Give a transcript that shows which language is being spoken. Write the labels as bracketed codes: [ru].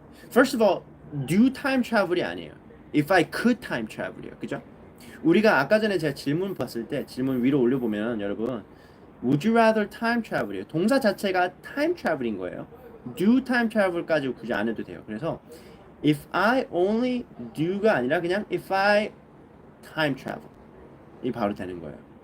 [en] First of all, do time travel이 아니에요. If I could time travel이에요. [ko] 그죠? 우리가 아까 전에 제가 질문 봤을 때 질문 위로 올려보면 여러분 Would you rather time travel이에요. 동사 자체가 time travel인 거예요. Do time travel까지 굳이 안 해도 돼요. 그래서 if I only do가 아니라 그냥 if I time travel 이 바로 되는 거예요.